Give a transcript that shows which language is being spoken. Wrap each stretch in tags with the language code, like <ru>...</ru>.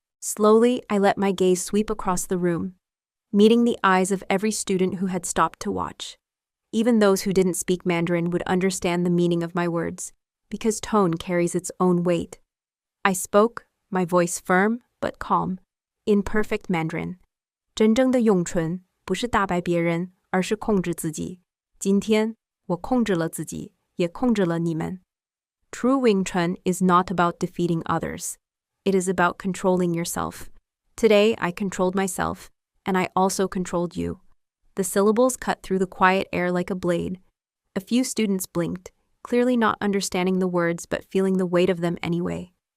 <en>Slowly, I let my gaze sweep across the room, meeting the eyes of every student who had stopped to watch. Even those who didn't speak Mandarin would understand the meaning of my words, because tone carries its own weight. I spoke, my voice firm but calm, in perfect Mandarin.</en> <zh>真正的咏春不是打败别人，而是控制自己。今天，我控制了自己，也控制了你们。</zh> <en>True Wing Chun is not about defeating others. It is about controlling yourself. Today, I controlled myself, and I also controlled you. The syllables cut through the quiet air like a blade. A few students blinked, clearly not understanding the words but feeling the weight of them anyway.</en>